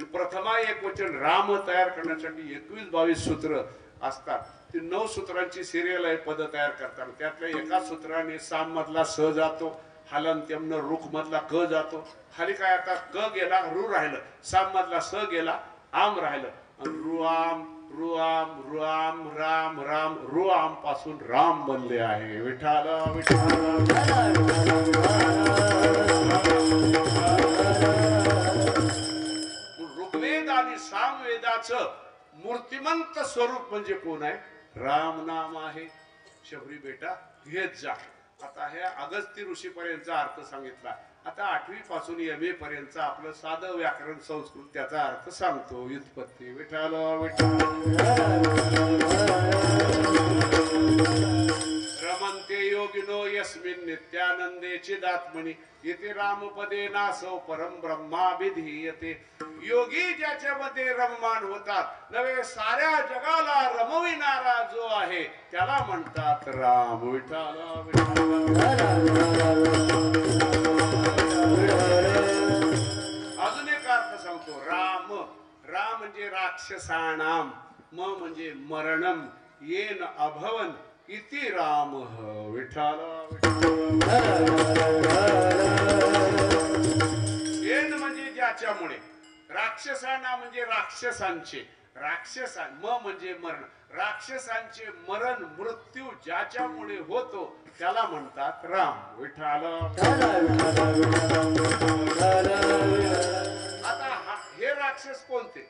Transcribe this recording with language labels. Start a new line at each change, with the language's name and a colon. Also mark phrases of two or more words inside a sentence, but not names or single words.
Marathi: प्रथमा एक वचन राम तयार करण्यासाठी 21-22 सूत्र असतात. ती 9 सूत्रांची सिरियल आहे पद तयार करताना. त्यातल्या एका सूत्राने साम मधला स जातो, हलंत्यम न रुख मधला क जातो. खाली काय आता क गेला, रु राहिलं. साम मधला स गेला, आम राहिलं. रुआम रुआम रुआम राम राम रुआम पासून राम बनले आहे. विठाला ऋग्वेद आणि सामवेदाचं मूर्तिमंत स्वरूप म्हणजे कोण आहे. राम नाम आहे. शबरी बेटा घेत जा. आता हे अगस्त्य ऋषी पर्यंतचा अर्थ सांगितला. आता 8वी पासून MA पर्यंत आपलं साधं व्याकरण संस्कृत त्याचा अर्थ सांगतो.
Sanskrit: व्युत्पत्ती विठाल विठाल रमंते योगिनो यस्मिन् नित्यानंदे चिदात्मनि इति रामपदे नासो परम ब्रह्माभिधीयते.
Marathi: योगी ज्याच्यामध्ये रममान होतात नव्हे साऱ्या जगाला रमविणारा जो आहे त्याला म्हणतात राम. विठ्ठला विठ्ठला. अजून एक अर्थ सांगतो.
Sanskrit: राम, राम म्हणजे राक्षसाणाम, म म्हणजे मरणम, येन अभवन इति राम.
Marathi: विठ्ठला येन म्हणजे ज्याच्यामुळे, राक्षसांना म्हणजे राक्षसांचे, म म्हणजे मरण, राक्षसांचे मरण मृत्यू ज्याच्यामुळे होतो त्याला म्हणतात राम. विठ्ठला. आता हे राक्षस कोणते?